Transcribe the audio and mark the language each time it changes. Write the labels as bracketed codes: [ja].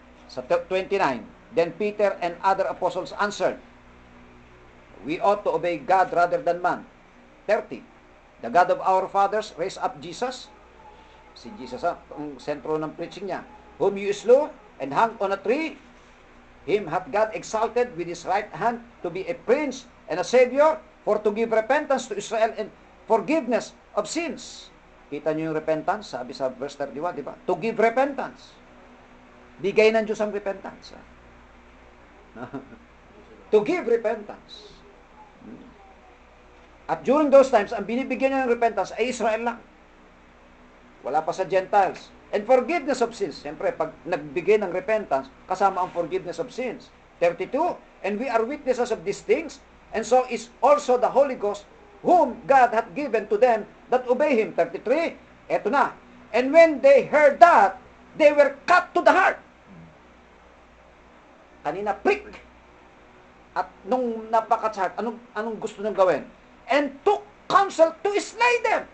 [en] Sa 29, then Peter and other apostles answered, we ought to obey God rather than man. 30, the God of our fathers raised up Jesus. [tl] Si Jesus ang sentro ng preaching niya. [en] Whom you slew and hung on a tree, him hath God exalted with his right hand to be a prince and a savior, for to give repentance to Israel and forgiveness of sins. [tl] Kita niyo yung repentance, sabi sa verse 31, di ba? [en] To give repentance. [tl] Bigay ng Diyos ang repentance. [en] To give repentance. [tl] At during those times, ang binibigyan niya ng repentance ay Israel lang. Wala pa sa Gentiles. [en] And forgiveness of sins. [tl] Siyempre, pag nagbigay ng repentance, kasama ang forgiveness of sins. [en] 32, and we are witnesses of these things, and so is also the Holy Ghost, whom God hath given to them that obey Him. 33, [tl] eto na. [en] And when they heard that, they were cut to the heart. [tl] Kanina, prick. At nung napakat sa heart, anong gusto nang gawin? [en] And took counsel to slay them.